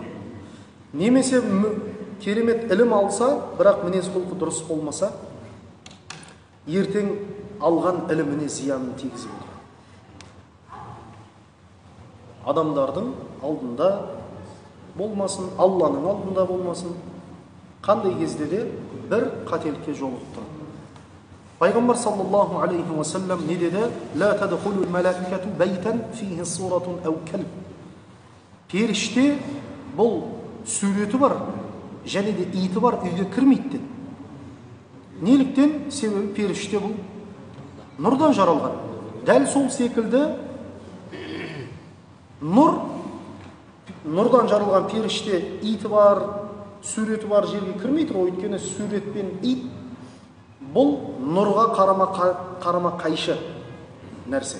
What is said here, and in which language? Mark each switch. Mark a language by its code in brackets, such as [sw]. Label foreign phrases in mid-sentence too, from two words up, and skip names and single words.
[kk] Немесе керемет ілім алса, бірақ мінез құлқы дұрыс болмаса, ертең алған іліміне зиянын тигізіп отыр. Адамдардың алдында болмасын, Алланың алдында болмасын, қандай кезде де бір қателікке жолығып тұрады. Пайғамбар [ar] صلى الله عليه وسلم [kk] не деді? [ar] لا تدخل الملائكة بيتا فيه صورة أو كلب. [kk] Періште бұл суреті бар, және де иті бар үйге кірмейді деді. Неліктен? Себебі періште бұл нұрдан жаралған. Дәл сол секілді нұрдан жаралған періште иті бар, суреті бар жерге кірмейді ғой, өйткені сурет пен ит бұл нұрға қарама қайшы нәрсе.